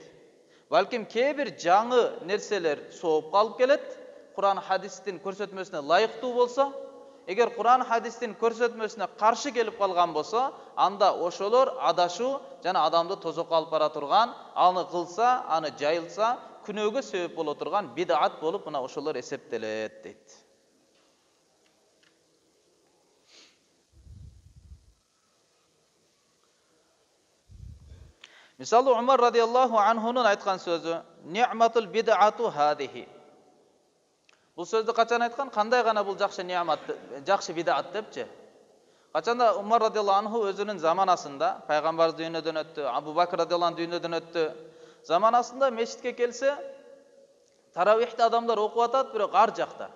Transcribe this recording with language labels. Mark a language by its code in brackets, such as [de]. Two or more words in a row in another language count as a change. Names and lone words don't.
[ky] Балким кээ бир жаңы нерселер соопко алып келет, Кур'ан хадистин көрсөтмөсүнө лайыктуу болсо, эгер Кур'ан хадистин көрсөтмөсүнө каршы келип калган болсо, анда ошолор адашуу жана адамды тозокко алып бара турган, аны кылса, аны жайылса, күнөөгө себеп боло турган бид'ат болуп, мына ошолор эсептелет дейт. Мисалы Умар [ar] رضي الله عنه [ky] айткан сөзү: [ar] "نعمت البدعة هذه." [ky] Бул сөздү качан айткан? Кандай гана бул жакшы ни'мат, жакшы бид'ат депчи. Качанда Умар [ar] رضي الله عنه [ky] өзүнүн заманасында, пайгамбарыбыз дүйнөдөн өттү, Абу Бакр [ar] رضي الله عنه [ky] дүйнөдөн өттү. Заманасында мечитке келсе, таравихти адамдар окуп атат, бирок ар жакта.